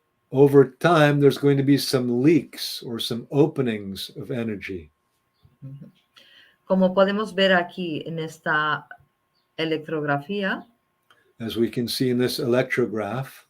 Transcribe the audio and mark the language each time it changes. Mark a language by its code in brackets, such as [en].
[en] over time, there's going to be some leaks or some openings of energy. [es] Como podemos ver aquí en esta electrografía, [en] As we can see in this electrograph,